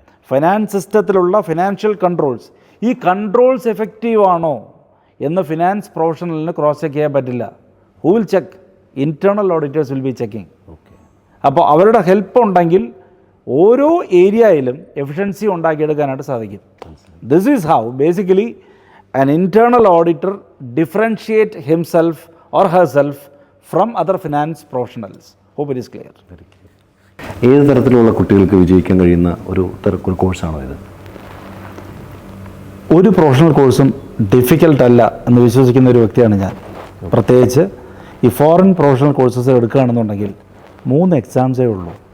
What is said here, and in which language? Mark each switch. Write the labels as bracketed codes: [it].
[ml] Finance സിസ്റ്റത്തിലുള്ള financial controls, ഈ controls effective ആണോ എന്ന് ഫിനാൻസ് പ്രൊഫഷണലിന് ക്രോസ് ചെക്ക് ചെയ്യാൻ പറ്റില്ല. [en] Who will check? [ml] Internal auditors [en] Will be checking. [ml] അപ്പോൾ അവരുടെ ഹെൽപ്പ് ഉണ്ടെങ്കിൽ ഓരോ ഏരിയയിലും എഫിഷ്യൻസി ഉണ്ടാക്കിയെടുക്കാനായിട്ട് സാധിക്കും. [en] This is how basically an internal auditor differentiate himself or herself from other finance professionals. Hope it is clear. [ml] ഏത് തരത്തിലുള്ള കുട്ടികൾക്ക് വിജയിക്കാൻ കഴിയുന്ന ഒരു കോഴ്സാണോ ഇത്? ഒരു പ്രൊഫഷണൽ കോഴ്സും ഡിഫിക്കൽട്ട് അല്ല എന്ന് വിശ്വസിക്കുന്ന ഒരു വ്യക്തിയാണ് ഞാൻ. പ്രത്യേകിച്ച് ഈ ഫോറിൻ പ്രൊഫഷണൽ കോഴ്സസ് എടുക്കുകയാണെന്നുണ്ടെങ്കിൽ 3 എക്സാംസേ ഉള്ളൂ.